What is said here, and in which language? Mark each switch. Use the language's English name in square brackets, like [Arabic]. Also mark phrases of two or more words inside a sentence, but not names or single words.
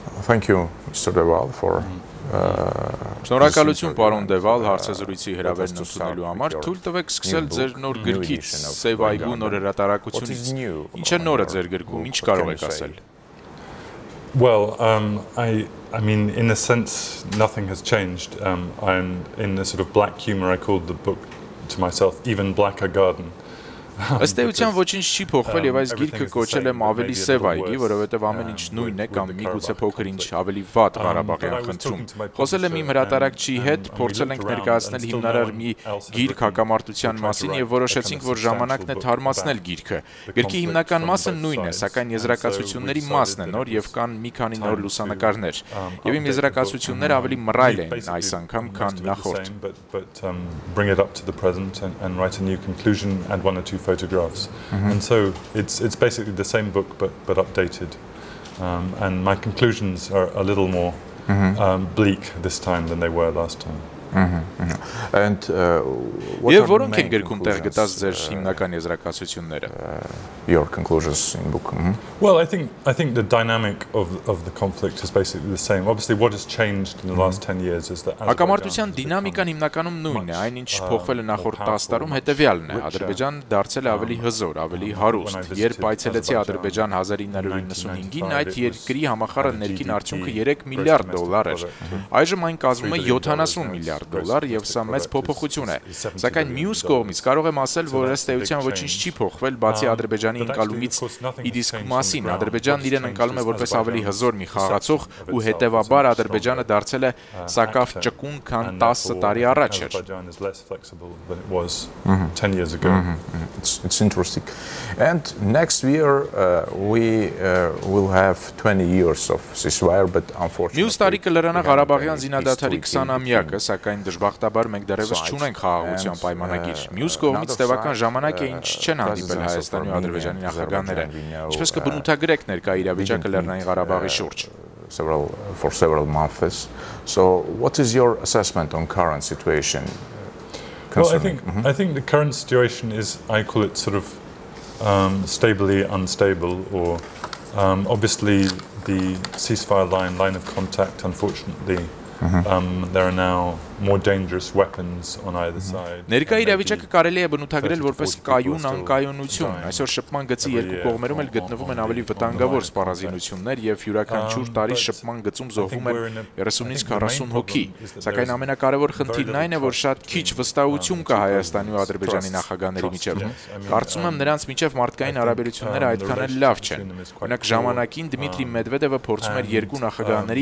[English] Thank you, Mr. Deval, for [Armenian] Շնորհակալություն պարոն Դեվալ հարցազրույցի հրավերն ընդունելու համար, թույլ տվեք սկսել ձեր նոր գրքից, Սև այգու նոր հրատարակությունից, ինչ է նորը ձեր գրքում, ինչ կարող եք ասել։ [English] Well, I mean, in a sense, nothing has changed. I'm in a sort of black humor. I called the book to myself, Even Blacker Garden. [Armenian] Ըստ էության ոչինչ չի փոխվել եւ այս գիրքը կոչել եմ ավելի սև այգի, որովհետեւ ամեն ինչ նույնն է կամ միգուցե փոքր ինչ ավելի վատ Ղարաբաղյան խնդրում։ Խոսել եմ իմ հրատարակչի հետ, փորձել ենք ներկայացնել հիմնարար մի գիրք հակամարտության մասին եւ որոշեցինք, որ ժամանակն է թարմացնել գիրքը։ Գրքի հիմնական մասը նույնն է, սակայն եզրակացությունների մասն է նոր եւ կան մի քանի նոր լուսանկարներ։ Եվ իմ եզրակացությունները ավելի մռայլ են այս անգամ, քան նախորդ։ [English] Bring it up to the present and write a new conclusion and one or two photographs, and so it's basically the same book but updated, and my conclusions are a little more bleak this time than they were last time. And [Armenian] Եվ որոնք են գրքում տեղ գտած ձեր հիմնական եզրակացությունները? [English] Your conclusions in book? Well, I think the dynamic of the conflict is basically the same. Obviously, what has changed in the last 10 years is that [Armenian] Հակամարտության դինամիկան հիմնականում նույնն է, այնինչ փոխվել է նախորդ 10 տարում հետևյալն է. Ադրբեջան դարձել է ավելի հզոր, ավելի հարուստ։ Երբ այցելեցի Ադրբեջան 1995-ին, այդ երկրի համախառն ներքին արդյունքը $3 միլիարդ էր։ Այժմ այն կազմում է $70 միլիարդ եւ սա մեծ փոփոխություն է։ Սակայն մյուս կողմից կարող եմ ասել, որ ըստ էության ոչինչ չի փոխվել, բացի Ադրբեջանի ընկալումից ի դիսկ մասին։ Ադրբեջանն իրեն ընկալում է որպես ավելի հզոր մի խաղացող ու հետեւաբար Ադրբեջանը դարձել է սակավ ճկուն, քան 10 տարի առաջ էր։ [English] 10 years ago. It's interesting. And next year we will have 20 years of ceasefire, but unfortunately [Armenian] Մյուս տարի կլրանա Ղարաբաղյան զինադադարի 20-ամյակը, սակայն դժբախտաբար մենք դեռևս չունենք խաղաղության պայմանագիր։ Մյուս կողմից տևական ժամանակ է, ինչ չեն հանդիպել Հայաստանի ու Ադրբեջանի նախագահները։ Ինչպես կբնութագրեք ներկա իրավիճակը Լեռնային Ղարաբաղի շուրջ? [English] For several months. So what is your assessment on current situation? Well, I think the current situation is, I call it sort of stably unstable, or obviously the ceasefire line of contact, unfortunately, there are now more dangerous weapons on either side. [Armenian] Ներկա իրավիճակը կարելի է բնութագրել որպես կայուն անկայունություն։ Այսօր շփման գծի երկու կողմերում էլ գտնվում են ավելի վտանգավոր սպառազինություններ եւ յուրաքանչյուր տարի շփման գծում զոհվում են 30-ից 40 հոգի։ Սակայն ամենակարևոր խնդիրն այն է, որ շատ քիչ վստահություն կա Հայաստանի ու Ադրբեջանի նախագահների միջև։ Կարծում եմ նրանց միջև մարդկային հարաբերությունները այդքան էլ լավ չեն։ Օրինակ ժամանակին Դմիտրի Մեդվեդևը փորձում էր երկու նախագահների